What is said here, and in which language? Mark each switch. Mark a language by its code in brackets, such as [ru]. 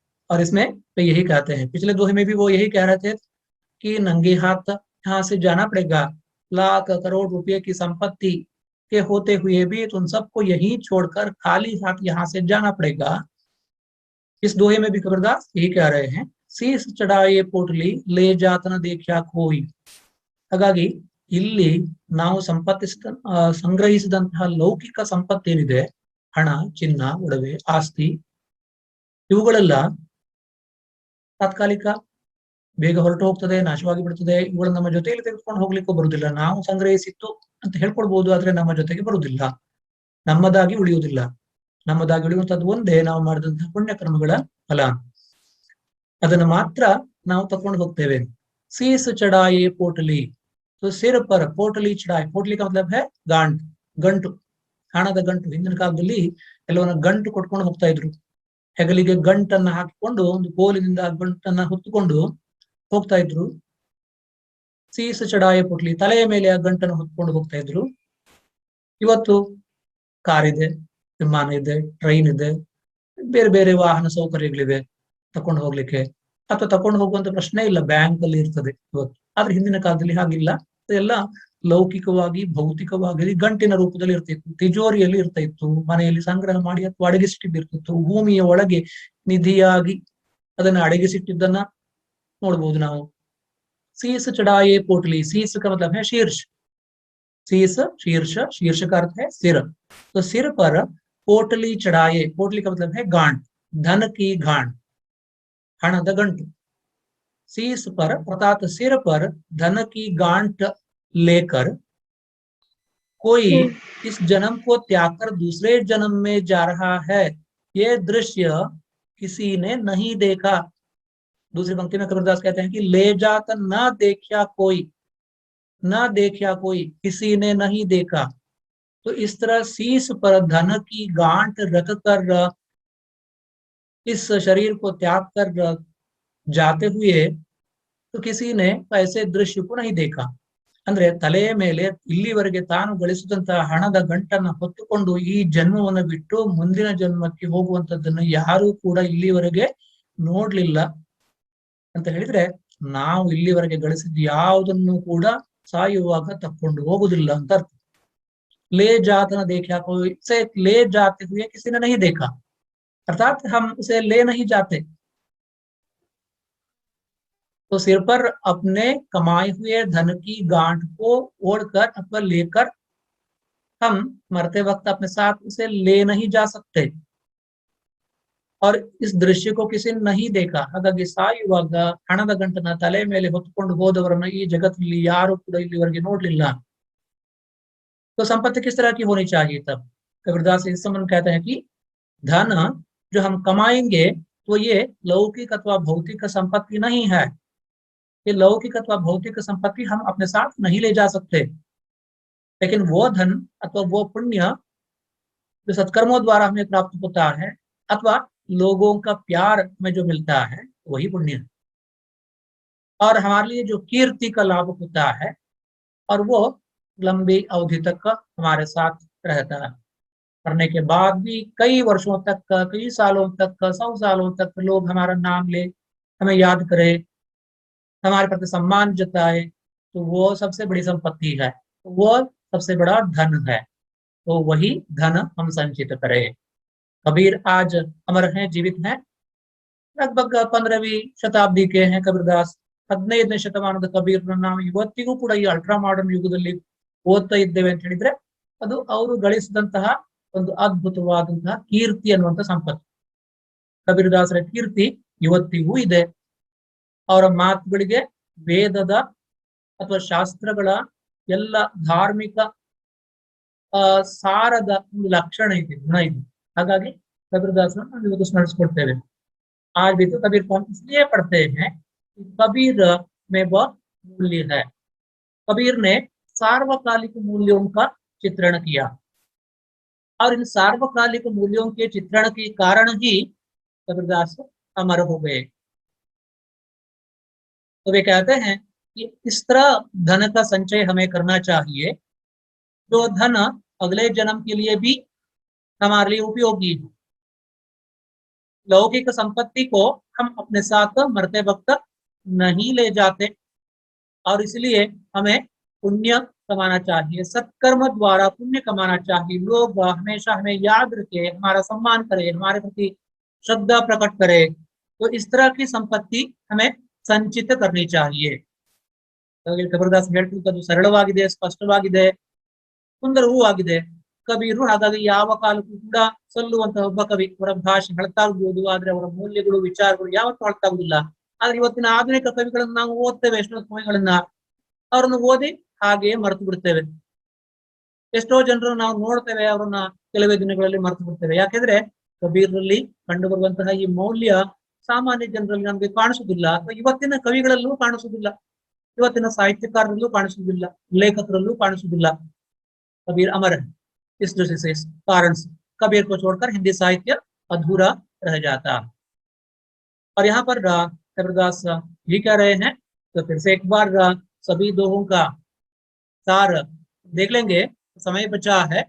[hi] और इसमें तो यही कहते हैं, पिछले दोहे में भी वो यही कह रहे थे कि नंगे हाथ यहाँ से जाना पड़ेगा, लाख करोड़ रुपए की संपत्ति के होते हुए भी तुम सबको यही छोड़कर खाली हाथ यहाँ से जाना पड़ेगा। इस दोहे में भी कबीरदास यही कह रहे हैं, शीस चढ़ाए पोटली ले जात न देखा कोई। [kn] ಹಾಗಾಗಿ ಇಲ್ಲಿ ನಾವು ಸಂಗ್ರಹಿಸಿದಂತಹ ಲೌಕಿಕ ಸಂಪತ್ತೇನಿದೆ, ಹಣ, ಚಿನ್ನ, ಒಡವೆ, ಆಸ್ತಿ, ಇವುಗಳೆಲ್ಲ ತಾತ್ಕಾಲಿಕ, ಬೇಗ ಹೊರಟು ಹೋಗ್ತದೆ, ನಾಶವಾಗಿ ಬಿಡ್ತದೆ. ಇವುಗಳನ್ನ ನಮ್ಮ ಜೊತೆಯಲ್ಲಿ ತೆಗೆದುಕೊಂಡು ಹೋಗ್ಲಿಕ್ಕೂ ಬರುವುದಿಲ್ಲ. ನಾವು ಸಂಗ್ರಹಿಸಿತ್ತು ಅಂತ ಹೇಳ್ಕೊಳ್ಬಹುದು, ಆದ್ರೆ ನಮ್ಮ ಜೊತೆಗೆ ಬರುವುದಿಲ್ಲ, ನಮ್ಮದಾಗಿ ಉಳಿಯುವುದಿಲ್ಲ. ನಮ್ಮದಾಗಿ ಉಳಿಯುವಂತದ್ದು ಒಂದೇ ನಾವು ಮಾಡಿದಂತಹ ಪುಣ್ಯ ಕರ್ಮಗಳ ಫಲ, ಅದನ್ನು ಮಾತ್ರ ನಾವು ತಕೊಂಡು ಹೋಗ್ತೇವೆ। [hi] शीस चढ़ाए पोटली, तो सिर पर पोटली चढ़ाए, पोटली का मतलब है [kn] ಗಾಂಟ್, ಗಂಟು, ಹಣದ ಗಂಟು। ಹಿಂದಿನ ಕಾಲದಲ್ಲಿ ಎಲ್ಲವನ್ನ ಗಂಟು ಕೊಟ್ಕೊಂಡು ಹೋಗ್ತಾ ಇದ್ರು, ಹೆಗಲಿಗೆ ಗಂಟನ್ನ ಹಾಕಿಕೊಂಡು ಒಂದು ಕೋಲಿನಿಂದ ಗಂಟನ್ನ ಹೊತ್ತುಕೊಂಡು ಹೋಗ್ತಾ ಇದ್ರು। [hi] ಸೀಸ ಚಢಾಯ ಪೋಟ್ಲಿ, [kn] ತಲೆಯ ಮೇಲೆ ಆ ಗಂಟನ್ನು ಹೊತ್ಕೊಂಡು ಹೋಗ್ತಾ ಇದ್ರು। ಇವತ್ತು ಕಾರ್ ಇದೆ, ವಿಮಾನ ಇದೆ, ಟ್ರೈನ್ ಇದೆ, ಬೇರೆ ಬೇರೆ ವಾಹನ ಸೌಕರ್ಯಗಳಿವೆ ತಕೊಂಡು ಹೋಗ್ಲಿಕ್ಕೆ, ಅಥವಾ ತಕೊಂಡು ಹೋಗುವಂತ ಪ್ರಶ್ನೆ ಇಲ್ಲ, ಬ್ಯಾಂಕ್ ಅಲ್ಲಿ ಇರ್ತದೆ ಇವತ್ತು। ಆದ್ರೆ ಹಿಂದಿನ ಕಾಲದಲ್ಲಿ ಹಾಗಿಲ್ಲ, ಅದೆಲ್ಲ ಲೌಕಿಕವಾಗಿ ಭೌತಿಕವಾಗಿ ಗಂಟಿನ ರೂಪದಲ್ಲಿ ಇರ್ತಿತ್ತು, ತಿಜೋರಿಯಲ್ಲಿ ಇರ್ತಾ ಇತ್ತು, ಮನೆಯಲ್ಲಿ ಸಂಗ್ರಹ ಮಾಡಿ ಅಥವಾ ಅಡಗಿಸಿಟ್ಟಿದ್ದಿರ್ತಿತ್ತು, ಭೂಮಿಯ ಒಳಗೆ ನಿಧಿಯಾಗಿ ಅದನ್ನ ಅಡಗಿಸಿಟ್ಟಿದ್ದನ್ನ ನೋಡ್ಬೋದು ನಾವು। [hi] शीस चढ़ाए पोटली, शीस का मतलब है शीर्ष, शीस शीर्ष, शीर्ष का अर्थ है सिर, तो सिर पर पोटली चढ़ाए, पोटली का मतलब है गांठ, धन की गांठ। [kn] हणद गंट, [hi] शीश पर अर्थात सिर पर धन की गांठ लेकर कोई इस जन्म को त्याग कर दूसरे जन्म में जा रहा है, ये दृश्य किसी ने नहीं देखा। दूसरी पंक्ति में कबीरदास कहते हैं कि ले जात ना देखा कोई, ना देखा कोई, किसी ने नहीं देखा। तो इस तरह शीश पर धन की गांठ रख कर इस शरीर को त्याग कर जाते हुए तो किसी ने ऐसे दृश्य को नहीं देखा। [kn] ಅಂದ್ರೆ ತಲೆಯ ಮೇಲೆ ಇಲ್ಲಿವರೆಗೆ ತಾನು ಗಳಿಸಿದಂತಹ ಹಣದ ಗಂಟನ್ನು ಹೊತ್ತುಕೊಂಡು ಈ ಜನ್ಮವನ್ನು ಬಿಟ್ಟು ಮುಂದಿನ ಜನ್ಮಕ್ಕೆ ಹೋಗುವಂತದ್ದನ್ನು ಯಾರೂ ಕೂಡ ಇಲ್ಲಿವರೆಗೆ ನೋಡ್ಲಿಲ್ಲ ಅಂತ ಹೇಳಿದ್ರೆ, ನಾವು ಇಲ್ಲಿವರೆಗೆ ಗಳಿಸಿದ ಯಾವುದನ್ನು ಕೂಡ ಸಾಯುವಾಗ ತಕ್ಕೊಂಡು ಹೋಗುದಿಲ್ಲ ಅಂತ ಅರ್ಥ। [hi] ले जात न देखा कोई, से ले जाते हुए किसी ने नहीं देखा, अर्थात हम उसे ले नहीं जाते। तो सिर पर अपने कमाए हुए धन की गांठ को ओढ़कर अथवा लेकर हम मरते वक्त अपने साथ उसे ले नहीं जा सकते, और इस दृश्य को किसी ने नहीं देखा। [kn] ಹಾಗಾಗಿ ಸಾಯುವಾಗ ಹಣದ ಗಂಟನ್ನ ತಲೆ ಮೇಲೆ ಹೊತ್ತುಕೊಂಡು ಹೋದವರನ್ನ ಈ ಜಗತ್ತಿನಲ್ಲಿ ಯಾರು ಕೂಡ ಇಲ್ಲಿವರೆಗೆ ನೋಡ್ಲಿಲ್ಲ। [hi] तो संपत्ति किस तरह की होनी चाहिए तब? कबीरदास इस संबंध कहते हैं कि धन जो हम कमाएंगे तो ये लौकिक अथवा भौतिक संपत्ति नहीं है। ये लौकिक अथवा भौतिक संपत्ति हम अपने साथ नहीं ले जा सकते, लेकिन वो धन अथवा वो पुण्य जो सत्कर्मों द्वारा हमें प्राप्त होता है अथवा लोगों का प्यार में जो मिलता है वही पुण्य है। और हमारे लिए जो कीर्ति का लाभ होता है और वो लंबी अवधि तक हमारे साथ रहता है। करने के बाद भी कई वर्षों तक, कई सालों तक, 100 सालों तक लोग हमारा नाम ले, हमें याद करे, हमारे प्रति सम्मान जताए, तो वो सबसे बड़ी संपत्ति है, वो सबसे बड़ा धन है। तो वही धन हम संचित करें। कबीर आज अमर हैं, जीवित हैं, लगभग 15वीं ಶತಾಬ್ದಿ के हैं ಕಬೀರದಾಸ್। [kn] 15ನೇ ಶತಮಾನದ ಕಬೀರ್ನ ನಾವು ಇವತ್ತಿಗೂ ಕೂಡ ಈ ಅಲ್ಟ್ರಾ ಮಾಡರ್ನ್ ಯುಗದಲ್ಲಿ ಓದ್ತಾ ಇದ್ದೇವೆ ಅಂತ ಹೇಳಿದ್ರೆ ಅದು ಅವರು ಗಳಿಸಿದಂತಹ ಒಂದು ಅದ್ಭುತವಾದಂತಹ ಕೀರ್ತಿ ಅನ್ನುವಂಥ ಸಂಪತ್ತು। ಕಬೀರದಾಸರ ಕೀರ್ತಿ ಇವತ್ತಿಗೂ ಇದೆ। ಅವರ ಮಾತುಗಳಿಗೆ ವೇದದ ಅಥವಾ ಶಾಸ್ತ್ರಗಳ ಎಲ್ಲ ಧಾರ್ಮಿಕ ಸಾರದ ಒಂದು ಲಕ್ಷಣ ಇದೆ, ಗುಣ ಇದೆ। ಹಾಗಾಗಿ ಕಬೀರದಾಸರನ್ನು ನಾವು ಇವತ್ತು ಸ್ಮರಿಸಿಕೊಳ್ತೇವೆ। [hi] आज भी तो कबीर को हम इसलिए पढ़ते हैं कि कबीर में वह मूल्य है। कबीर ने सार्वकालिक मूल्यों का चित्रण किया और इन सार्वकालिक मूल्यों के चित्रण के कारण ही कबीरदास अमर हो गए। तो वे कहते हैं कि इस तरह धन का संचय हमें करना चाहिए जो धन अगले जन्म के लिए भी हमारे लिए उपयोगी हो। लौकिक संपत्ति को हम अपने साथ मरते वक्त नहीं ले जाते और इसलिए हमें पुण्य कमाना चाहिए, सत्कर्म द्वारा पुण्य कमाना चाहिए। लोग हमेशा हमें याद रखे, हमारा सम्मान करे, हमारे प्रति श्रद्धा प्रकट करे, तो इस तरह की संपत्ति हमें संचित करनी चाहिए। [kn] ಕಬೀರದಾಸ್ ಹೇಳ್ತಿರೋದು ಸರಳವಾಗಿದೆ, ಸ್ಪಷ್ಟವಾಗಿದೆ, ಸುಂದರವೂ ಆಗಿದೆ। ಕಬೀರರು ಹಾಗಾಗಿ ಯಾವ ಕಾಲಕ್ಕೂ ಕೂಡ ಸಲ್ಲುವಂತಹ ಒಬ್ಬ ಕವಿ। ಅವರ ಭಾಷೆ ಹಳತಾಗ್ಬೋದು, ಆದ್ರೆ ಅವರ ಮೌಲ್ಯಗಳು, ವಿಚಾರಗಳು ಯಾವತ್ತೂ ಹಳತಾಗುದಿಲ್ಲ। ಆದ್ರೆ ಇವತ್ತಿನ ಆಧುನಿಕ ಕವಿಗಳನ್ನ ನಾವು ಓದ್ತೇವೆ, ಎಷ್ಟೋ ಕವಿಗಳನ್ನ ಅವ್ರನ್ನ ಓದಿ ಹಾಗೆಯೇ ಮರೆತು ಬಿಡ್ತೇವೆ। ಎಷ್ಟೋ ಜನರು ನಾವು ನೋಡ್ತೇವೆ, ಅವ್ರನ್ನ ಕೆಲವೇ ದಿನಗಳಲ್ಲಿ ಮರೆತು ಬಿಡ್ತೇವೆ। ಯಾಕೆಂದ್ರೆ ಕಬೀರರಲ್ಲಿ ಕಂಡು ಬರುವಂತಹ ಈ ಮೌಲ್ಯ ಸಾಮಾನ್ಯ ಜನರಲ್ಲಿ ನಮಗೆ ಕಾಣಿಸುವುದಿಲ್ಲ, ಅಥವಾ ಇವತ್ತಿನ ಕವಿಗಳಲ್ಲೂ ಕಾಣಿಸುವುದಿಲ್ಲ, ಇವತ್ತಿನ ಸಾಹಿತ್ಯಕಾರರಲ್ಲೂ ಕಾಣಿಸುವುದಿಲ್ಲ, ಲೇಖಕರಲ್ಲೂ ಕಾಣಿಸುವುದಿಲ್ಲ। [hi] कबीर अमर है इस दृष्टि से, इस कारण से कबीर को छोड़कर हिंदी साहित्य अधूरा रह जाता। और यहाँ पर कबीरदास ये कह रहे हैं, तो फिर से एक बार सभी दोहों का सार देख लेंगे, समय बचा है।